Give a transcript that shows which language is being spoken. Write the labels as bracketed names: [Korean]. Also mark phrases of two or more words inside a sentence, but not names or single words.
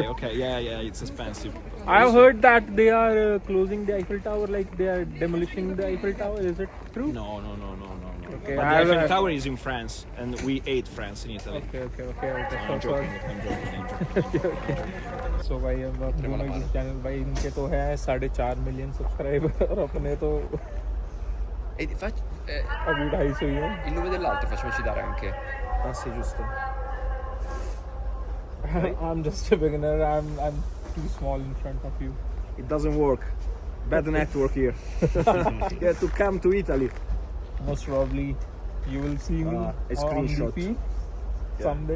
[English] Okay. Yeah, it's expensive. I have heard that they are closing the Eiffel Tower, like they are demolishing the Eiffel Tower. Is it true? No. Okay, But I the have Eiffel a- Tower is in France, and we hate France in Italy. Okay. I'm joking. [Hindi] सो भाई अब आप दोनों इस चैनल भाई इनके तो है 4.5 [English] million subscriber [Hindi] और अपने तो E अभी 250 ही है. [Italian] il nome dell'altro facciamoci dare anche. Ah, sì, giusto. [English] I'm just a beginner. I'm too small in front of you. It doesn't work. Bad network here. You have to come to Italy. Most probably you will see me A on the screenshot. feed someday.